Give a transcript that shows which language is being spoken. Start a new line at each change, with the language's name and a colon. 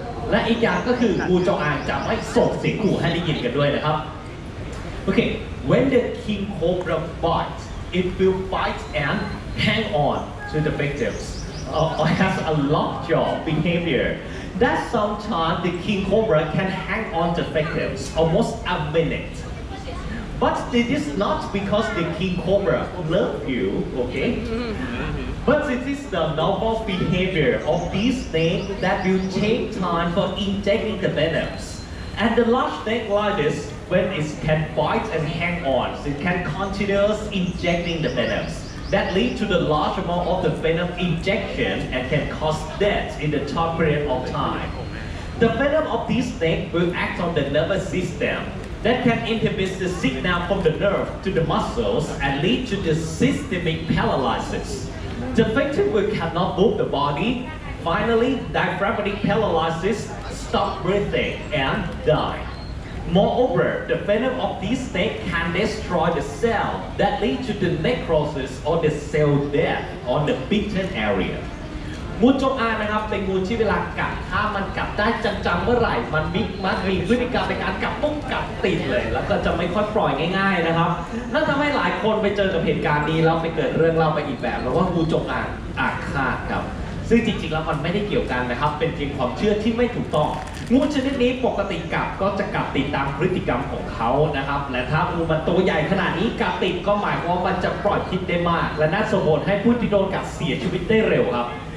Thai: และอีกอย่างก็คืองูจงอางจะไม่ส่งเสียงขู่ให้ได้ยินกันด้วยนะครับโอเค
English: when the king cobra bites it will bite and hang on to the victims or has a lockjaw behavior that sometimes the king cobra can hang on to victims almost a minute. But it is not because the king cobra love you, okay? But it is the normal behavior of these snakes that will take time for injecting the venoms. And the large snake like this, when it can bite and hang on, it can continuously injecting the venoms.That lead to the large amount of the venom injection and can cause death in the short period of time. The venom of this snake will act on the nervous system that can inhibit the signal from the nerve to the muscles and lead to the systemic paralysis. The victim will cannot move the body. Finally, diaphragmatic paralysis, stop breathing, and die.Moreover, the venom of this snake can destroy the cell that lead to the necrosis or the cell death on the bitten area.
Thai: งูจงอางนะครับเป็นงูที่เวลากัดถ้ามันกัดได้จังๆเมื่อไหร่มันมีพฤติกรรมในการกัดปุ๊บกัดติดเลยแล้วก็จะไม่ค่อยปล่อยง่ายๆนะครับนั่นทำให้หลายคนไปเจอกับเหตุการณ์นี้แล้วไปเกิดเรื่องเล่าไปอีกแบบแล้วว่างูจงอางอาฆาตครับซึ่งจริงๆแล้วมันไม่ได้เกี่ยวกันนะครับเป็นเพียงความเชื่อที่ไม่ถูกต้องงูชนิดนี้ปกติกัดก็จะกัดติดตามพฤติกรรมของเขานะครับและถ้างูมันตัวใหญ่ขนาดนี้กัดติดก็หมายความว่ามันจะปล่อยพิษได้มากและน่าส่งผลให้ผู้ที่โดนกัดเสียชีวิตได้เร็วครับ